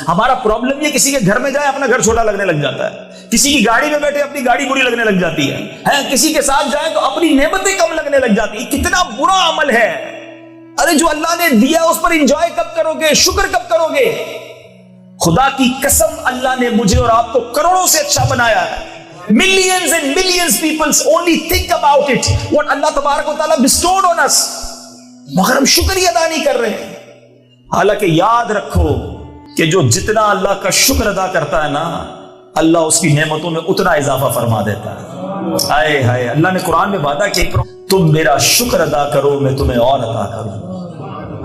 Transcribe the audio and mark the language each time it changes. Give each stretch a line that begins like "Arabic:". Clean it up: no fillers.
Urdu: ہمارا پرابلم یہ کسی کے گھر میں جائے اپنا گھر چھوٹا لگنے لگ جاتا ہے، کسی کی گاڑی میں بیٹھے اپنی گاڑی بری لگنے لگ جاتی ہے، کسی کے ساتھ جائے تو اپنی نعمتیں کم لگنے لگ جاتی. کتنا برا عمل ہے. ارے جو اللہ نے دیا اس پر انجوائے کب کرو گے، شکر کب کرو گے؟ خدا کی قسم اللہ نے مجھے اور آپ کو کروڑوں سے اچھا بنایا ہے.
English: Millions and millions people only think about it, what اللہ تبارک و تعالیٰ bestowed on us.
Urdu: مگر ہم شکریہ ادا نہیں کر رہے ہیں. حالانکہ یاد رکھو کہ جو جتنا اللہ کا شکر ادا کرتا ہے نا، اللہ اس کی نعمتوں میں اتنا اضافہ فرما دیتا ہے. آئے ہائے، اللہ نے قرآن میں وعدہ کیا تم میرا شکر ادا کرو میں تمہیں اور عطا کروں.